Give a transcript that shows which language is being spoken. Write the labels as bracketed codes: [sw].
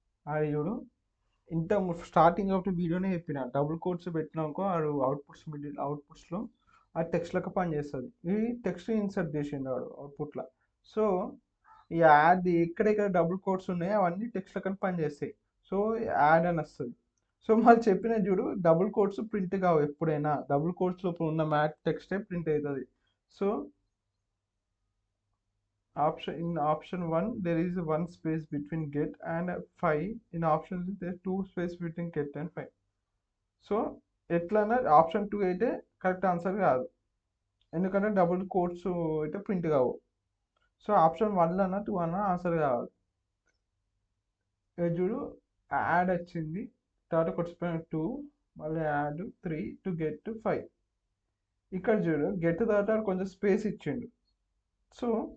[te] అది చూడు, ఇంత స్టార్టింగ్ ఆఫ్ ది వీడియోనే చెప్పిన డబుల్ కోడ్స్ పెట్టినాకో ఆడు అవుట్పుట్స్లో ఆ టెక్స్ట్ లెక్క పని చేస్తుంది. ఈ టెక్స్ట్ ఇన్సర్ట్ చేసిండు వాడు అవుట్పుట్లో. సో ఈ యాడ్ ఎక్కడెక్కడ డబుల్ కోడ్స్ ఉన్నాయో అవన్నీ టెక్స్ట్ లెక్క పని చేస్తాయి. సో యాడ్ అని వస్తుంది. సో మళ్ళీ చెప్పిన చూడు, డబుల్ కోడ్స్ ప్రింట్ కావు ఎప్పుడైనా, డబుల్ కోడ్స్ లోపల ఉన్న మ్యాట్ టెక్స్టే ప్రింట్ అవుతుంది. [en] So in option 1 there is one space between get and 5. In option 2 there is 2 space between get and 5. [te] So ఎట్లన్నా ఆప్షన్ 2 అయితే కరెక్ట్ ఆన్సర్ కాదు, ఎందుకంటే డబుల్ కోడ్స్ అయితే ప్రింట్ కావు. సో ఆప్షన్ 1 అన్న 2 అన్న ఆన్సర్ కావాలి. చూడు యాడ్ వచ్చింది, తర్వాత కొట్టిపోయిన 2, మళ్ళీ యాడ్ 3 టు గెట్ టు 5. ఇక్కడ చూడు గెట్ తర్వాత కొంచెం స్పేస్ ఇచ్చిండు. సో